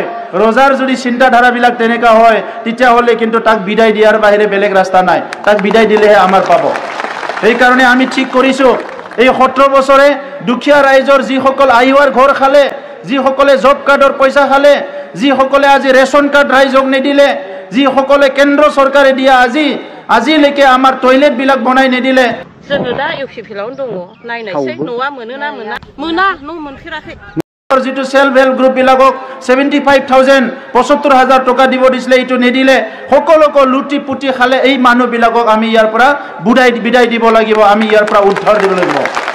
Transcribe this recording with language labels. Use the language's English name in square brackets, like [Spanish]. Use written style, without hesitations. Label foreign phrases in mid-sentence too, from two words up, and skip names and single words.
[Assamese] ৰজাৰ যদি চিন্তাধাৰা বিলাক তেনেকা হয় তেতিয়া হলে কিন্তু তাক বিদায় দিয়াৰ বাহিৰে বেলেগ ৰাস্তা নাই তাক বিদায় দিলেহে আমাৰ পাব এই কাৰণে আমি ঠিক কৰিছো এই 17 বছৰে দুখীয়া ৰাইজৰ যি সকল আইৱাৰ ঘৰ খালে যি সকলে জব কাৰ্ডৰ পইচা খালে যি সকলে আজি [English] ration card [Assamese] ৰাইজক নিদিলে যি সকলে কেন্দ্ৰ চৰকাৰে দিয়া আজিলৈকে আমাৰ টয়লেট বিলাক বনাই নিদিলে [Bodo] जोङो दा इउपिपिएलआवनो दङ नायनायसै न'आ मोनोना मोना न' मोनफेराखै [Assamese] যিটো [English] self help group [Assamese] বিলাকক 75,000 75,000 টকা দিব দিছিলে এইটো নিদিলে সকলোকে লুটি পুটি খালে এই মানুহবিলাকক আমি ইয়াৰ পৰা বিদায় দিব লাগিব আমি ইয়াৰ পৰা উদ্ধাৰ দিব লাগিব